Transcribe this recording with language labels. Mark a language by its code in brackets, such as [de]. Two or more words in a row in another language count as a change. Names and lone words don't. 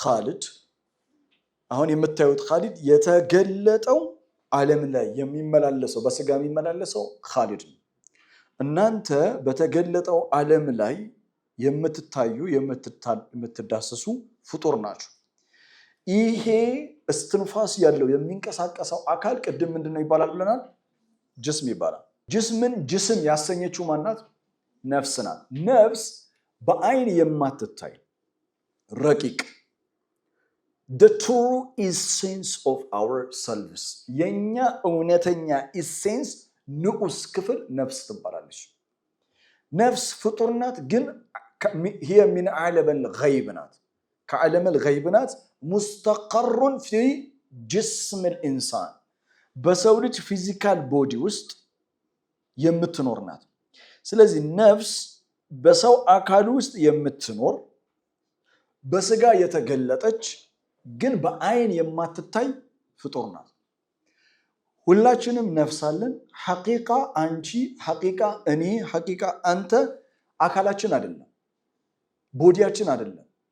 [am] ኻሊድ የተገለጠው ዓለም ላይ የሚመላለሰው በስጋ የሚመላለሰው ኻሊድ ነው። እናንተ በተገለጠው ዓለም ላይ የምትታዩ የምትዳሰሱ ፍጡር ናችሁ። ይሄ እስትንፋስ ያለው የሚንቀሳቀሰው አካል ቅድም ምንድነው ይባላል ብለናል? ጅስም ይባላል። ጅስምን ጅስም ያሰኘችው ማናት? ነፍስ ናት። ነፍስ በአይን የማትታይ ረቂቅ [en] the true essence of ourselves [am] የኛ እውነተኛ ኢሴንስ ንዑስ ክፍል ነፍስ ትባላለች። ነፍስ ፍጡር ናት፣ ግን [ar] هي من عالم الغيب [am] ናት፣ ከዓለም الغيب ናት። [ar] مستقر في جسم الإنسان [am] በሰው ልጅ [en] physical body [am] ውስጥ የምትኖር ናት። ስለዚህ ነፍስ በሰው አካል ውስጥ የምትኖር በስጋ የተገለጠች ግን በአይን የማትታይ ፍጡር ናት። ሁላችንም ነፍስ አለን። ሐቂቃ አንቺ፣ ሐቂቃ እኔ፣ ሐቂቃ አንተ አካላችን አይደለም፣ ቦዲያችን አይደለም።